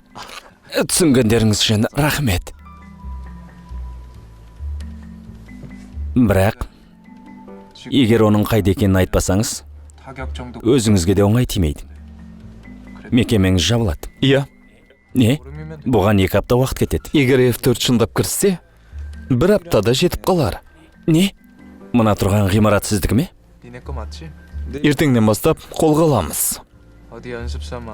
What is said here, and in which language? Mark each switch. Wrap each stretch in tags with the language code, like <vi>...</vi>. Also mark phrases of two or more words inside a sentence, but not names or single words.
<kk>Түсінгендеріңіз үшін рахмет. Бірақ, егер оның қайда екенін айтпасаңыз, өзіңізге де оңай тимейді. Мекемеңіз жабылады. Иә, Не? Бұған 2 апта уақыт кетеді. егер F4 шындап кірсе, 1 аптада жетіп қалар. Не? Мына тұрған ғимарат сіздікі ме?</kk> <ko>니네 거 맞지?</ko> <kk>Ертеңнен бастап қолға аламыз.</kk> <ko>어디 연습 삼아.</ko>